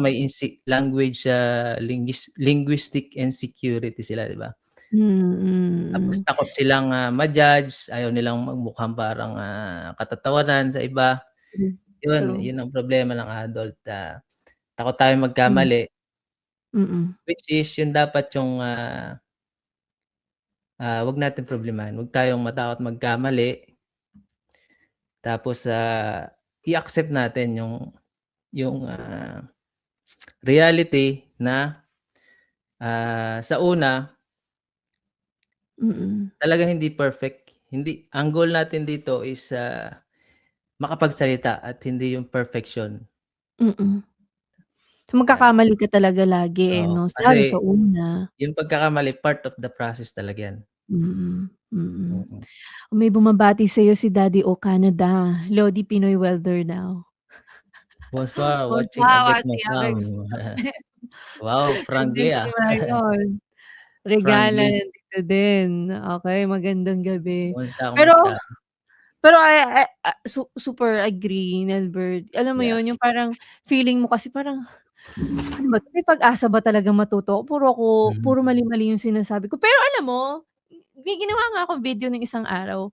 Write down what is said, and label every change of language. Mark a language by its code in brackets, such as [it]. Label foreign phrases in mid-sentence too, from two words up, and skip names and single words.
[tl] parang may language, linguistic insecurity sila, 'di ba? Tapos mm, takot silang, ma-judge, ayaw nilang magmukhang parang, katatawanan sa iba. [en] true, [tl] Yun, [en] true, [tl] yun ang problema ng adult, takot tayong hmm, magkamali, mm, [en] which is [tl] yun dapat yung, 'wag natin problemahin, 'wag tayong matakot magkamali, tapos, i-accept natin yung, reality na, sa una mm, talagang hindi perfect. Hindi ang goal natin dito is, makapagsalita at hindi yung perfection. mm. So, 'Yan, magkakamali ka talaga lagi, eh, oo. 'no, lalo sa Kasi una. yung pagkakamali [en] part of the process [tl] talaga 'yan. Mm, mm. Mm. May bumabati sa'yo si Daddy O Canada, Lodi Pinoy welder daw. [fr] Bonsoir, watching Bonsoir, avec ma watching avec femme. Wow, [tl] Nandun [fr] franglais, [tl] si Marion. Regala [fr] franglais. [tl] nandito din. Okey, magandang gabi. Kumusta, Pero kumusta? pero [en] super agree, [tl] Nelbert. Alam mo [en] Yeah. [tl] yun, yung parang feeling mo kasi parang, "Ano ba 'to, may pag-asa ba talagang matuto ako? Mhm, Puro mali-mali yung sinasabi ko." Pero alam mo, may ginawa nga akong video nung isang araw.